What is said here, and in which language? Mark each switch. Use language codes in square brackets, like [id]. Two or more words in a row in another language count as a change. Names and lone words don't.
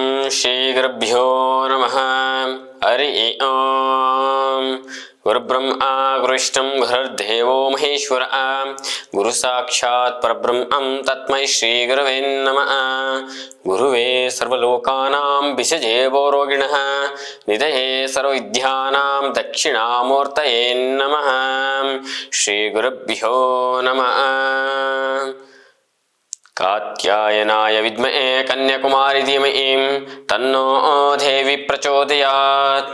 [sa] ಶ್ರೀ ಗುರುಭ್ಯೋ ನಮಃ. ಹರಿ ಓಂ. ಗುರುಬ್ರಹ್ಮ ಗುರುವಿಷ್ಣು ಗುರುರ್ದೇವೋ ಮಹೇಶ್ವರ. ಗುರು ಸಾಕ್ಷಾತ್ ಪರಬ್ರಹ್ಮಂ ತಸ್ಮೈ ಶ್ರೀ ಗುರವೇ ನಮಃ. ಗುರುವೇ ಸರ್ವಲೋಕಾನಾಂ ವಿಷಜೇ ಭವರೋಗಿಣಃ ನಿಧಯೇ ಸರ್ವವಿದ್ಯಾನಾಂ ದಕ್ಷಿಣಾಮೂರ್ತಯೇ ನಮಃ. ಶ್ರೀ ಗುರುಭ್ಯೋ ನಮಃ. ಕಾತ್ಯಾಯನಾಯ ವಿದ್ಮಹೇ ಕನ್ಯಾಕುಮಾರಿ ಧೀಮಹಿ ತನ್ನೋ ದೇವಿ ಪ್ರಚೋದಯಾತ್.